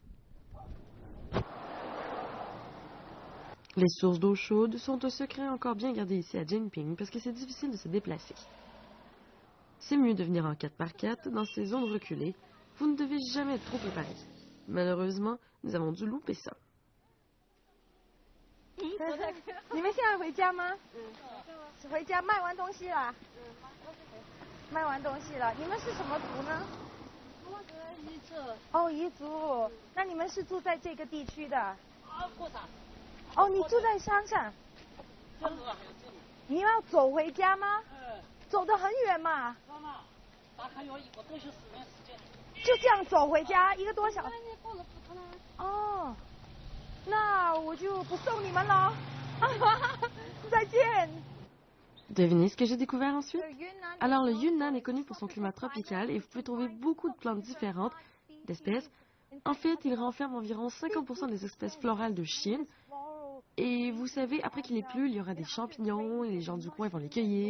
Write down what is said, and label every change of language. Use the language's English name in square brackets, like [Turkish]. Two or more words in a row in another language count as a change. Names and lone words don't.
[French] Les sources d'eau chaude sont un secret encore bien gardé ici à Jinping parce que c'est difficile de se déplacer. C'est mieux de venir en 4x4 dans ces zones reculées. Vous ne devez jamais être trop préparé. Malheureusement, nous avons dû louper ça. [Chinese] 你们现在回家吗？回家卖完东西了。卖完东西了。你们是什么族呢？彝族。哦，彝族。那你们是住在这个地区的？过山。哦，你住在山上。你要走回家吗？走得很远嘛。大概要1个多小时的时间。就这样走回家1个多小时。哦。那我就不送你们了。再见。 [French] Devinez ce que j'ai découvert ensuite? Alors, le Yunnan est connu pour son climat tropical et vous pouvez trouver beaucoup de plantes différentes, d'espèces. En fait, il renferme environ 50% des espèces florales de Chine. Et vous savez, après qu'il ait plu, il y aura des champignons et les gens du coin vont les cueillir.